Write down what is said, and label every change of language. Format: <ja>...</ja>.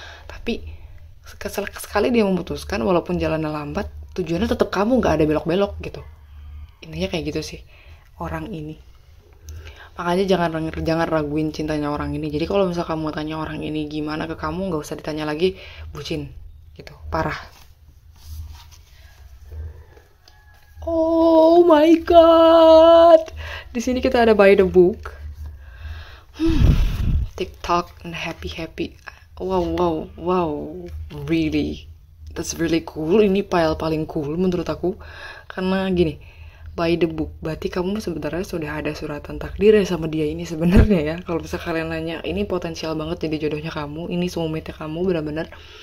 <id>Tapi sekali dia memutuskan, walaupun jalannya lambat, tujuannya tetap kamu, nggak ada belok-belok gitu. Intinya kayak gitu sih orang ini. Makanya jangan raguin cintanya orang ini. Jadi kalau misal kamu tanya orang ini gimana ke kamu, nggak usah ditanya lagi, bucin gitu, parah.</id> <en>Oh my god,</en> <id>di sini kita ada by the book, TikTok and happy.</id> <en>Wow, really, that's really cool.</en> <id>Ini file paling cool menurut aku karena gini. By the book, berarti kamu sebenarnya sudah ada suratan takdir ya sama dia ini sebenarnya ya. Kalau bisa kalian nanya, ini potensial banget jadi jodohnya kamu, ini soulmate-nya kamu benar-benar.</id>